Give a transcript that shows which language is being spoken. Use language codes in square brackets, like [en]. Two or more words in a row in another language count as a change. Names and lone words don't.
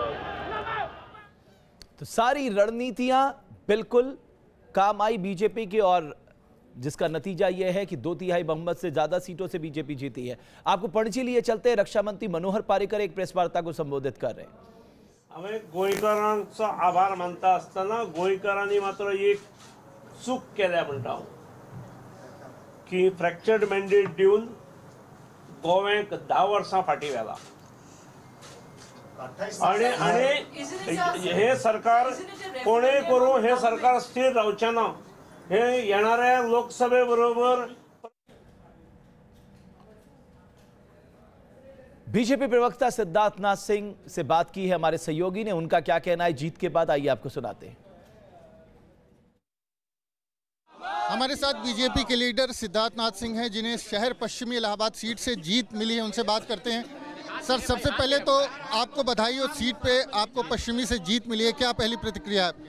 [hi] तो सारी रणनीतियां बिल्कुल काम आई बीजेपी की, और जिसका नतीजा यह है कि 2/3 बहुमत से ज्यादा सीटों से बीजेपी जीती है। आपको पणजी लिए चलते रक्षा मंत्री मनोहर पारीकर एक प्रेस वार्ता को संबोधित कर रहे हैं। [kok] हमें गोंयकारांचा आभार मानता असताना गोंयकारांनी मात्र एक चूक केल्या म्हणटा हांव की [en] fractured mandate [kok] दिवन गोव्याक 10 वर्सां फाटीं व्हेला आणि हे सरकार कोणेय करूं हे सरकार स्थिर रावचें ना। हे येणाऱ्या लोकसभे बरोबर [hi] बीजेपी प्रवक्ता सिद्धार्थनाथ सिंह से बात की है हमारे सहयोगी ने। उनका क्या कहना है जीत के बाद, आइए आपको सुनाते हैं। हमारे साथ बीजेपी के लीडर सिद्धार्थनाथ सिंह हैं, जिन्हें शहर पश्चिमी इलाहाबाद सीट से जीत मिली है। उनसे बात करते हैं। सर, सबसे पहले तो आपको बधाई हो, सीट पे आपको पश्चिमी से जीत मिली है, क्या पहली प्रतिक्रिया है?